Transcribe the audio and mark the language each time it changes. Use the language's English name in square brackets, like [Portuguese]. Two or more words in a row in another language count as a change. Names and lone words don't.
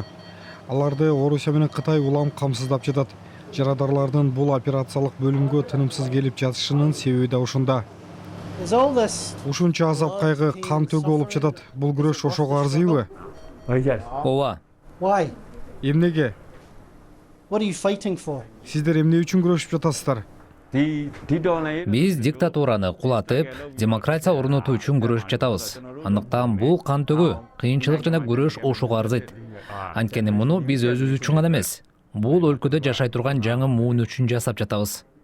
[Kyrgyz] Аларды Орусия менен Кытай улам камсыздап жатат. Жарадарлардын бул операциялык бөлүмгө тынымсыз келип жатышынын себеби да ушунда. Ушунча азап кайгы, кан төгүү болуп жатат. Бул күрөш ошого арзыйбы? Ооба. Эмнеге? [English] What are you fighting for? [Kyrgyz] Сиздер эмне үчүн күрөшүп жатасыздар? Биз диктатураны кулатып, демократия орнотуу үчүн күрөшүп жатабыз. Андыктан бул кан төгүү, кыйынчылык жана күрөш ошого арзыйт. Анткени муну биз өзүбүз үчүн гана эмес, бул өлкөдө жашай турган жаңы муун үчүн жасап жатабыз.